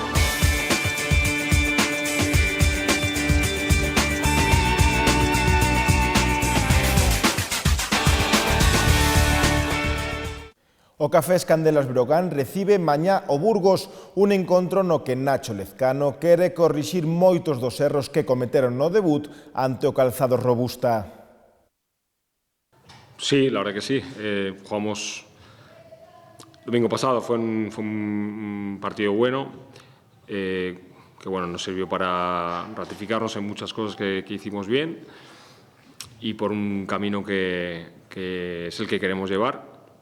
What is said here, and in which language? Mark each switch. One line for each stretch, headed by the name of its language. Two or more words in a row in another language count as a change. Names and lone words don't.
Galician: O Cafés Candelas Breogán recibe mañá o Burgos un encontro no que Nacho Lezcano quere corrixir moitos dos erros que cometeron no debut ante o Calzados Robusta.
Spanish: Sí, la verdad que sí. Jugamos el domingo pasado, fue un partido bueno, que bueno, nos sirvió para ratificarnos en muchas cosas que hicimos bien y por un camino que es el que queremos llevar.